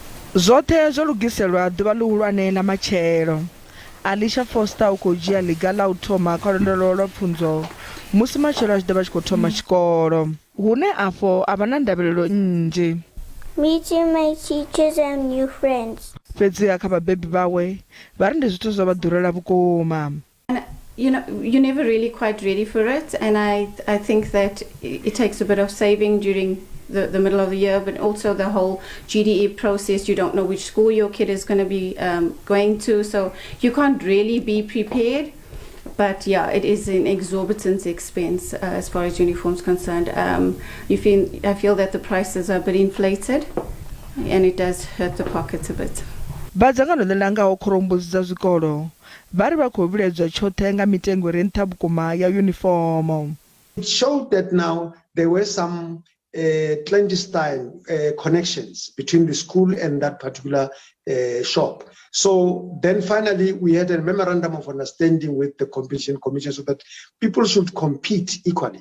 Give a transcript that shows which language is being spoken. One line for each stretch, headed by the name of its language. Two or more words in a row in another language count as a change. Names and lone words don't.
Venda: Zwoṱhe zwo lugiselwa ḓuvha ḽihulwane ḽa matshelo. Allysa Fortser u khou dzhia ḽiga ḽa u thoma kha lwendo lwa pfunzo musi matshelo a tshi ḓo vha tshi khou thoma tshikolo, hune afho a vha na ndavhelelo nnzhi.
English: Meeting my teachers and new friends.
Venda: Fhedziha kha vhabebi vhawe vha ri ndi zwithu zwa vha ḓurela vhukuma.
English: You're never really quite ready for it, and I think that it takes a bit of saving during the middle of the year, but also the whole GDE process. You don't know which school your kid is going to be going to, so you can't really be prepared. But yeah, it is an exorbitant expense as far as uniforms concerned. I feel that the prices are a bit inflated, and it does hurt the pockets a bit.
Venda: Vhadzangano ḽi langaho khorombudzi dza zwikolo vha ri vha khou vhiledzwa tshoṱhe nga mitengo i re nṱha vhukuma ya uniform.
English: It showed that now there were some clandestine connections between the school and that particular shop. So then finally we had a memorandum of understanding with the competition commission so that people should compete equally.